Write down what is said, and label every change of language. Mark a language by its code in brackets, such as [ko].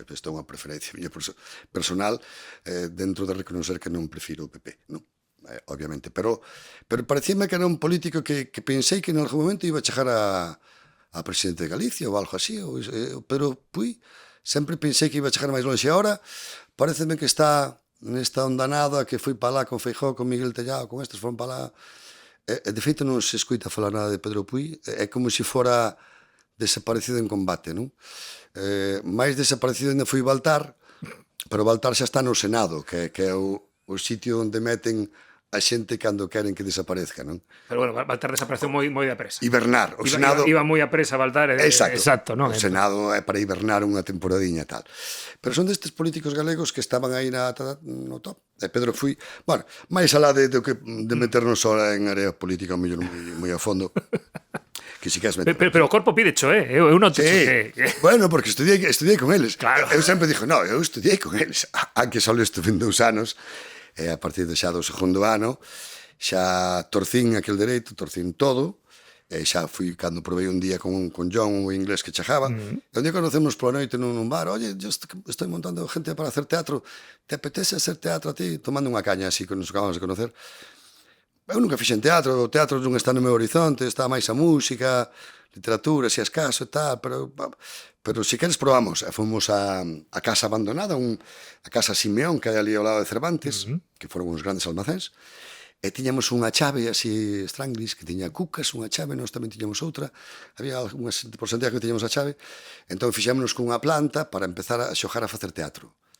[gl] Isto é unha preferencia miña personal, dentro de reconocer que non prefiro o PP, non? Obviamente, pero parecíame que era un político que pensei que en algún momento iba a chegar a presidente de Galicia ou algo así, pero Puy sempre pensei que iba a chegar máis longe. E agora pareceme que está nesta ondanada, que foi para lá con Feijóo, con Miguel Tellado, con estes foron para lá. De feito non se escoita falar nada de Pedro Puy, é como se fora desaparecido en combate, non? Máis desaparecido ainda foi Baltar, pero Baltar xa está no Senado, que é o sitio onde meten a xente cando queren que desaparezca, non? Pero bueno, Baltar desapareceu moi de apresa. Hibernar. O Senado... Iba moi a presa Baltar. Exacto, non? O Senado é para hibernar unha temporadiña e tal. Pero son destes políticos galegos que estaban aí no top. E Pedro Puy, bueno, máis alá de meternos ahora en área política moi a fondo, que si queres meter... Pero o corpo pide cho, eu non te que... Bueno, porque estudiei con eles. Claro. Eu sempre dixo, no, eu estudiei con eles. Aunque só estuve 2 anos, e a partir de xa do segundo ano, xa torcín aquel dereito, torcín todo, E xa fui cando probei un día con John, o inglés que chegaba, e un día conocemos pola noite nun bar, [es] oye, yo estoy montando gente para hacer teatro, te apetece hacer teatro a ti? [gl] Tomando unha caña así, que nos acabamos de conocer. Eu nunca fixen teatro, o teatro non está no meu horizonte, está máis a música, literatura, se escaso e tal, pero si queres probamos. E fomos a casa abandonada, a casa Simeón, que hai ali ao lado de Cervantes, que foron uns grandes almacéns, e tiñamos unha chave así Stranglis, que tiña cucas, unha chave, nós tamén tiñamos outra, había algunhas porcentaje que tiñamos a chave, entón fixémonos cunha planta para empezar a xogar a facer teatro.